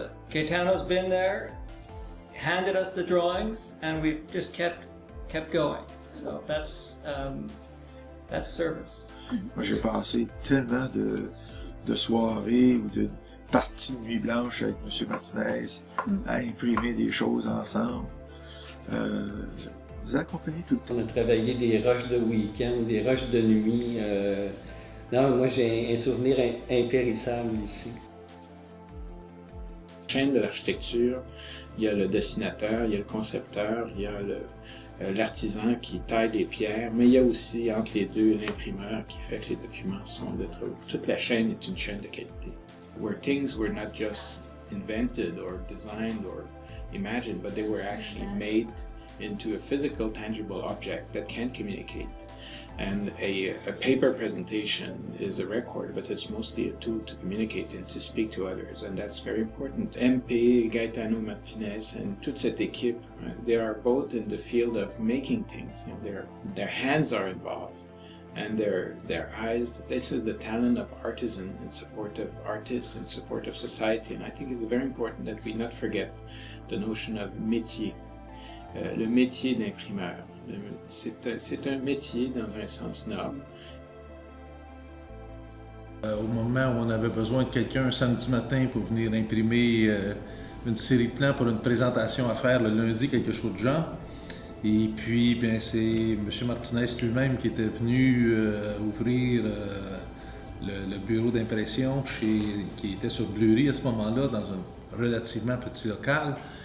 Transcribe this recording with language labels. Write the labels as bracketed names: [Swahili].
[English] Gaetano's been there, handed us the drawings, and we've just kept going. So that's service. [French] Moi, j'ai passé tellement de soirées ou de parties de nuit blanche avec M. Martinez à imprimer des choses ensemble. Vous accompagnez tout le temps. On a travaillé des rushs de week-end, des rushs de nuit. Non, moi j'ai un souvenir impérissable ici. Chaîne de l'architecture, il y a le dessinateur, il y a le concepteur, il y a l'artisan qui taille des pierres, mais il y a aussi entre les deux l'imprimeur qui fait que les documents sont de trop. Toute la chaîne est une chaîne de qualité. [English] Where things were not just invented or designed or imagined, but they were actually made into a physical, tangible object that can communicate. And a paper presentation is a record, but it's mostly a tool to communicate and to speak to others, and that's very important. MP, Gaetano Martinez, and [French] toute cette équipe, [English] they are both in the field of making things. You know, their hands are involved, and their eyes. This is the talent of artisan in support of artists, in support of society, and I think it's very important that we not forget the notion of métier, [French] le métier d'imprimeur. C'est un métier dans un sens noble. Au moment où on avait besoin de quelqu'un un samedi matin pour venir imprimer une série de plans pour une présentation à faire le lundi, quelque chose de genre. Et puis, bien, c'est M. Martinez lui-même qui était venu ouvrir le bureau d'impression qui était sur Bleury à ce moment-là, dans un relativement petit local.